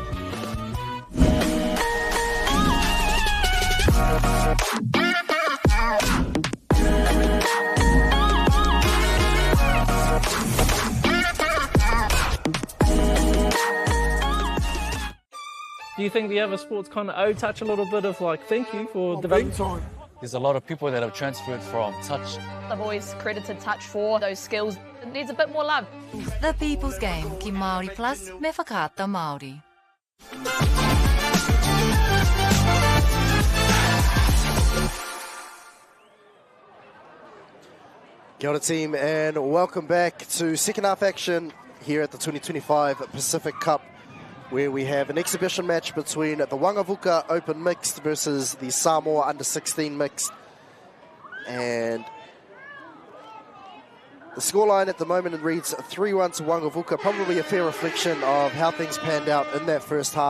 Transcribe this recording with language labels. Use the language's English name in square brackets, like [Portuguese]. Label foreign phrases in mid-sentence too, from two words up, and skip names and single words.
[English] Do you think the other sports kind of owe touch a little bit of like thank you for developing? There's a lot of people that have transferred from touch. I've always credited touch for those skills. It needs a bit more love. The People's Game, [Māori] ki MΑORI Plus, me whakaata Māori. Kia ora [English] team, and welcome back to second half action here at the 2025 Pacific Cup where we have an exhibition match between the Waqavuka Open Mixed versus the Samoa Under-16 Mixed. And the scoreline at the moment reads 3-1 to Waqavuka, probably a fair reflection of how things panned out in that first half.